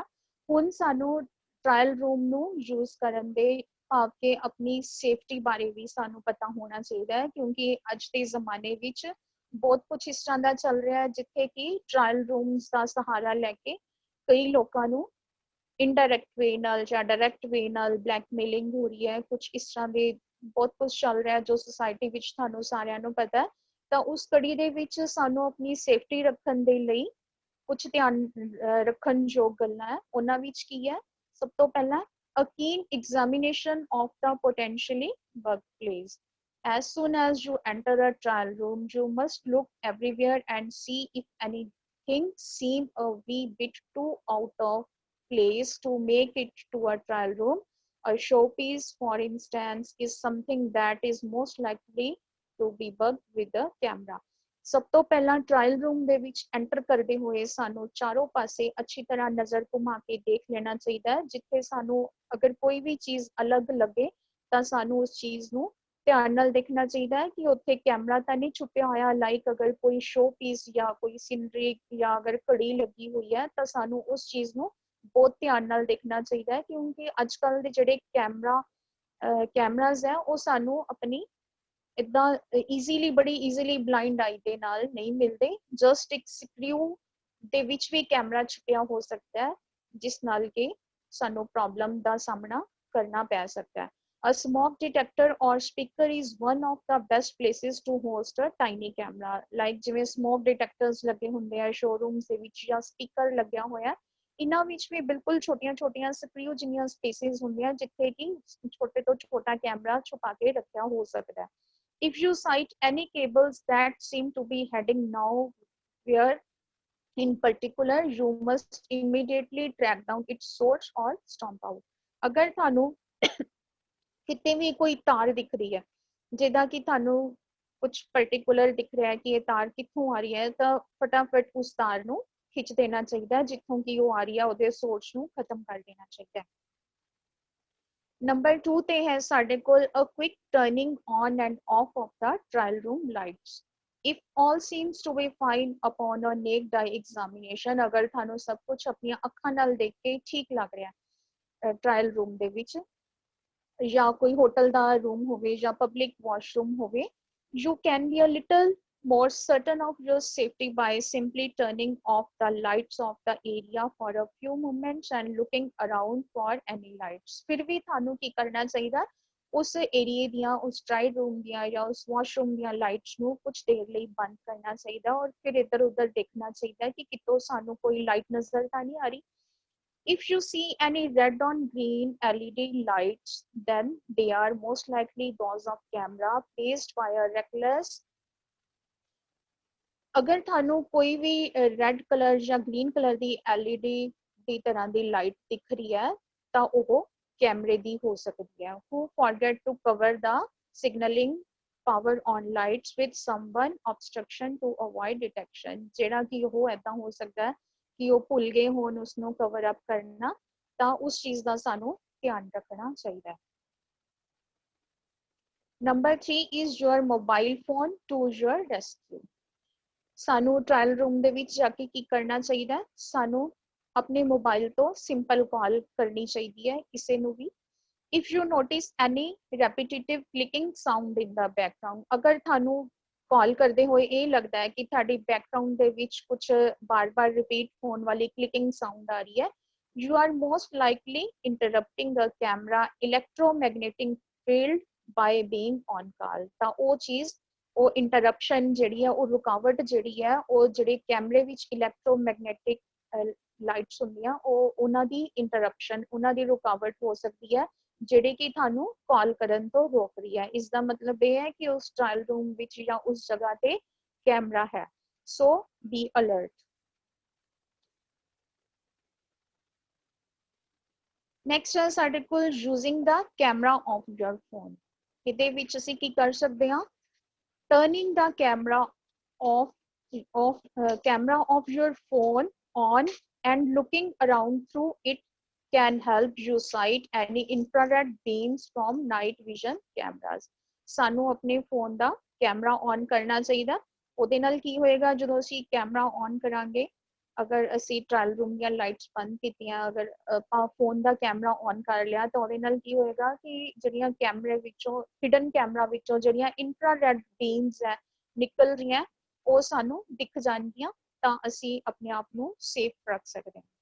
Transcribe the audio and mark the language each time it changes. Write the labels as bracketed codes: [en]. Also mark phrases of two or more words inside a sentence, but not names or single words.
[pa] ਹੁਣ ਸਾਨੂੰ [en] trial room [pa] ਨੂੰ ਯੂਜ਼ ਕਰਨ ਦੇ ਭਾਵ ਕਿ ਆਪਣੀ ਸੇਫਟੀ ਬਾਰੇ ਵੀ ਸਾਨੂੰ ਪਤਾ ਹੋਣਾ ਚਾਹੀਦਾ ਹੈ, ਕਿਉਂਕਿ ਅੱਜ ਦੇ ਜ਼ਮਾਨੇ ਵਿੱਚ ਬਹੁਤ ਕੁਝ ਇਸ ਤਰ੍ਹਾਂ ਦਾ ਚੱਲ ਰਿਹਾ ਹੈ ਜਿੱਥੇ ਕਿ [en] trial rooms [pa] ਦਾ ਸਹਾਰਾ ਲੈ ਕੇ ਕਈ ਲੋਕਾਂ ਨੂੰ [en] indirect way [pa] ਨਾਲ ਜਾਂ [en] direct way [pa] ਨਾਲ ਬਲੈਕਮੇਲਿੰਗ ਹੋ ਰਹੀ ਹੈ। ਕੁਝ ਇਸ ਤਰ੍ਹਾਂ ਦੇ ਬਹੁਤ ਕੁਝ ਚੱਲ ਰਿਹਾ ਜੋ ਸੁਸਾਇਟੀ ਵਿੱਚ ਤੁਹਾਨੂੰ ਸਾਰਿਆਂ ਨੂੰ ਪਤਾ ਹੈ। ਤਾਂ ਉਸ ਕੜੀ ਦੇ ਵਿੱਚ ਸਾਨੂੰ ਆਪਣੀ ਸੇਫਟੀ ਰੱਖਣ ਦੇ ਲਈ ਕੁਝ ਧਿਆਨ ਰੱਖਣ ਯੋਗ ਗੱਲਾਂ ਹੈ। ਉਹਨਾਂ ਵਿੱਚ ਕੀ ਹੈ? ਸਭ ਤੋਂ ਪਹਿਲਾਂ [en] a keen examination of the potentially workplace. As soon as you enter a trial room, you must look everywhere and see if anything seems a wee bit too out of place to make it to a trial room. A showpiece, for instance, is something that is most likely to be bugged with a camera. [pa] ਸਭ ਤੋਂ ਪਹਿਲਾਂ [en] trial room [pa] ਦੇ ਵਿੱਚ ਐਂਟਰ ਕਰਦੇ ਹੋਏ ਸਾਨੂੰ ਚਾਰੋਂ ਪਾਸੇ ਅੱਛੀ ਤਰ੍ਹਾਂ ਨਜ਼ਰ ਘੁਮਾ ਕੇ ਦੇਖ ਲੈਣਾ ਚਾਹੀਦਾ ਹੈ। ਜਿੱਥੇ ਸਾਨੂੰ ਅਗਰ ਕੋਈ ਵੀ ਚੀਜ਼ ਅਲੱਗ ਲੱਗੇ ਤਾਂ ਸਾਨੂੰ ਉਸ ਚੀਜ਼ ਨੂੰ ਧਿਆਨ ਨਾਲ ਦੇਖਣਾ ਚਾਹੀਦਾ ਹੈ ਕਿ ਉੱਥੇ ਕੈਮਰਾ ਤਾਂ ਨਹੀਂ ਛੁਪਿਆ ਹੋਇਆ। ਲਾਈਕ ਅਗਰ ਕੋਈ [en] show piece [pa] ਜਾਂ ਕੋਈ ਸੀਨਰੀ ਜਾਂ ਅਗਰ ਘੜੀ ਲੱਗੀ ਹੋਈ ਹੈ ਤਾਂ ਸਾਨੂੰ ਉਸ ਚੀਜ਼ ਨੂੰ ਬਹੁਤ ਧਿਆਨ ਨਾਲ ਦੇਖਣਾ ਚਾਹੀਦਾ ਹੈ, ਕਿਉਂਕਿ ਅੱਜ ਕੱਲ੍ਹ ਦੇ ਜਿਹੜੇ ਕੈਮਰਾਜ਼ ਹੈ ਉਹ ਸਾਨੂੰ ਆਪਣੀ ਇਦਾਂ ਬੜੀ [en] easily blind eye [pa] ਦੇ ਨਾਲ ਨਹੀਂ ਮਿਲਦੇ। ਜਸਟ ਇੱਕ ਸਕਰੀਊ ਦੇ ਵਿੱਚ ਵੀ ਕੈਮਰਾ ਛੁਪਿਆ ਹੋ ਸਕਦਾ ਹੈ ਜਿਸ ਨਾਲ ਕਿ ਸਾਨੂੰ ਪ੍ਰੋਬਲਮ ਦਾ ਸਾਹਮਣਾ ਕਰਨਾ ਪੈ ਸਕਦਾ ਹੈ। [en] A smoke detector or speaker is one of the best places to host a tiny camera. [pa] Like ਜਿਵੇਂ [en] smoke detectors [pa] ਲੱਗੇ ਹੁੰਦੇ ਆ ਸ਼ੋਰੂਮਸ ਦੇ ਵਿੱਚ ਜਾਂ ਸਪੀਕਰ ਲੱਗਿਆ ਹੋਇਆ, ਇਹਨਾਂ ਵਿੱਚ ਵੀ ਬਿਲਕੁਲ ਛੋਟੀਆਂ ਸਕਰੀਊ ਜਿੰਨੀਆਂ ਸਪੇਸਿਸ ਹੁੰਦੀਆਂ ਜਿੱਥੇ ਕਿ ਛੋਟੇ ਤੋਂ ਛੋਟਾ ਕੈਮਰਾ ਛੁਪਾ ਕੇ ਰੱਖਿਆ ਹੋ ਸਕਦਾ ਹੈ। [en] If you sight any cables that seem to be heading nowhere in particular, you must immediately track down its source or stomp out. [pa] ਅਗਰ ਤੁਹਾਨੂੰ ਕਿਤੇ ਵੀ ਕੋਈ ਤਾਰ ਦਿਖ ਰਹੀ ਹੈ ਜਿਹਦਾ ਕਿ ਤੁਹਾਨੂੰ ਕੁਝ ਪਾਰਟਿਕੂਲਰ ਦਿਖ ਰਿਹਾ ਹੈ ਕਿ ਇਹ ਤਾਰ ਕਿੱਥੋਂ ਆ ਰਹੀ ਹੈ, ਤਾਂ ਫਟਾਫਟ ਉਸ ਤਾਰ ਨੂੰ ਖਿੱਚ ਦੇਣਾ ਚਾਹੀਦਾ ਜਿੱਥੋਂ ਕਿ ਉਹ ਆ ਰਹੀ ਹੈ, ਉਹਦੇ ਸੋਰਸ ਨੂੰ ਖਤਮ ਕਰ ਦੇਣਾ ਚਾਹੀਦਾ ਹੈ। ਨੰਬਰ 2 ਤੇ ਹੈ ਸਾਡੇ ਕੋਲ [en] a quick turning on and off of the trial room lights. If all seems to be fine upon a naked eye examination, [pa] ਅਗਰ ਤੁਹਾਨੂੰ ਸਭ ਕੁਝ ਆਪਣੀਆਂ ਅੱਖਾਂ ਨਾਲ ਦੇਖ ਕੇ ਠੀਕ ਲੱਗ ਰਿਹਾ [en] trial room [pa] ਦੇ ਵਿੱਚ ਜਾਂ ਕੋਈ ਹੋਟਲ ਦਾ ਰੂਮ ਹੋਵੇ ਜਾਂ [en] public washroom [pa] ਹੋਵੇ, [en] you can be a little more certain of your safety by simply turning off the lights of the area for a few moments and looking around for any lights. [pa] ਫਿਰ ਵੀ ਤੁਹਾਨੂੰ ਕੀ ਕਰਨਾ ਚਾਹੀਦਾ? ਉਸ ਏਰੀਏ ਦੀਆਂ, ਉਸ [en] trial room [pa] ਦੀਆਂ ਜਾਂ ਉਸ ਵਾਸ਼ਰੂਮ ਦੀਆਂ ਲਾਈਟਸ ਨੂੰ ਕੁਝ ਦੇਰ ਲਈ ਬੰਦ ਕਰਨਾ ਚਾਹੀਦਾ ਔਰ ਫਿਰ ਇੱਧਰ ਉੱਧਰ ਦੇਖਣਾ ਚਾਹੀਦਾ ਕਿ ਕਿਤੋਂ ਸਾਨੂੰ ਕੋਈ ਲਾਈਟ ਨਜ਼ਰ ਤਾਂ ਨਹੀਂ ਆ ਰਹੀ। [en] If you see any red on green LED lights, then they are most likely those of camera placed by a reckless. [pa] ਅਗਰ ਤੁਹਾਨੂੰ ਕੋਈ ਵੀ [en] red colour [pa] ਜਾਂ [en] green colour [pa] ਦੀ LED ਦੀ ਤਰ੍ਹਾਂ ਦੀ ਲਾਈਟ ਦਿਖ ਰਹੀ ਹੈ ਤਾਂ ਉਹ ਕੈਮਰੇ ਦੀ ਹੋ ਸਕਦੀ ਹੈ। [en] Who forget to cover the signaling power on lights with someone obstruction to avoid detection. [pa] ਜਿਹੜਾ ਕਿ ਉਹ ਏਦਾਂ ਹੋ ਸਕਦਾ ਹੈ ਕਿ ਉਹ ਭੁੱਲ ਗਏ ਹੋਣ ਉਸਨੂੰ [en] cover up [pa] ਕਰਨਾ, ਤਾਂ ਉਸ ਚੀਜ਼ ਦਾ ਸਾਨੂੰ ਧਿਆਨ ਰੱਖਣਾ ਚਾਹੀਦਾ ਹੈ। [en] ਨੰਬਰ 3 is your mobile phone to your rescue. [pa] ਸਾਨੂੰ [en] trial room [pa] ਦੇ ਵਿੱਚ ਜਾ ਕੇ ਕੀ ਕਰਨਾ ਚਾਹੀਦਾ? ਸਾਨੂੰ ਆਪਣੇ ਮੋਬਾਈਲ ਤੋਂ [en] simple call [pa] ਕਰਨੀ ਚਾਹੀਦੀ ਹੈ ਕਿਸੇ ਨੂੰ ਵੀ। [en] If you notice any repetitive clicking sound in the background, [pa] ਅਗਰ ਤੁਹਾਨੂੰ ਕਾਲ ਕਰਦੇ ਹੋਏ ਇਹ ਲੱਗਦਾ ਹੈ ਕਿ ਤੁਹਾਡੀ ਬੈਕਗ੍ਰਾਉਂਡ ਦੇ ਵਿੱਚ ਕੁਝ ਬਾਰ-ਬਾਰ ਰਿਪੀਟ ਹੋਣ ਵਾਲੀ [en] clicking sound [pa] ਆ ਰਹੀ ਹੈ, [en] you are most likely interrupting the camera electromagnetic field by being on call. [pa] ਤਾਂ ਉਹ ਚੀਜ਼, ਉਹ ਇੰਟਰਰਪਸ਼ਨ ਜਿਹੜੀ ਹੈ, ਉਹ ਰੁਕਾਵਟ ਜਿਹੜੀ ਹੈ, ਉਹ ਜਿਹੜੇ ਕੈਮਰੇ ਵਿੱਚ [en] electromagnetic lights [pa] ਹੁੰਦੀਆਂ ਉਹ ਉਹਨਾਂ ਦੀ ਇੰਟਰਰਪਸ਼ਨ, ਉਹਨਾਂ ਦੀ ਰੁਕਾਵਟ ਹੋ ਸਕਦੀ ਹੈ ਜਿਹੜੀ ਕਿ ਤੁਹਾਨੂੰ ਕਾਲ ਕਰਨ ਤੋਂ ਰੋਕ ਰਹੀ ਹੈ। ਇਸ ਦਾ ਮਤਲਬ ਇਹ ਹੈ ਕਿ ਉਸ [en] trial room [pa] ਵਿੱਚ ਜਾਂ ਉਸ ਜਗ੍ਹਾ ਤੇ ਕੈਮਰਾ ਹੈ। [en] so be alert. ਨੈਕਸਟ [pa] ਹੈ ਸਾਡੇ ਕੋਲ [en] using the camera of your phone. [pa] ਇਹਦੇ ਵਿੱਚ ਅਸੀਂ ਕੀ ਕਰ ਸਕਦੇ ਹਾਂ? [en] Turning the camera of your phone on and looking around through it can help you sight any infrared beams from night vision cameras. [pa] ਸਾਨੂੰ ਆਪਣੇ ਫੋਨ ਦਾ [en] camera on [pa] ਕਰਨਾ ਚਾਹੀਦਾ। ਉਹਦੇ ਨਾਲ ਕੀ ਹੋਏਗਾ, ਜਦੋਂ ਅਸੀਂ [en] camera on [pa] ਕਰਾਂਗੇ, ਅਗਰ ਅਸੀਂ [en] trial room [pa] ਦੀਆਂ ਲਾਈਟਸ ਬੰਦ ਕੀਤੀਆਂ, ਅਗਰ ਆਪਾਂ ਫੋਨ ਦਾ [en] camera on [pa] ਕਰ ਲਿਆ, ਤਾਂ ਉਹਦੇ ਨਾਲ ਕੀ ਹੋਏਗਾ ਕਿ ਜਿਹੜੀਆਂ ਕੈਮਰੇ ਵਿੱਚੋਂ, [en] hidden camera [pa] ਵਿੱਚੋਂ ਜਿਹੜੀਆਂ [en] infrared beams [pa] ਹੈ ਨਿਕਲ ਰਹੀਆਂ, ਉਹ ਸਾਨੂੰ ਦਿਖ ਜਾਣਗੀਆਂ, ਤਾਂ ਅਸੀਂ ਆਪਣੇ ਆਪ ਨੂੰ ਸੇਫ ਰੱਖ ਸਕਦੇ ਹਾਂ।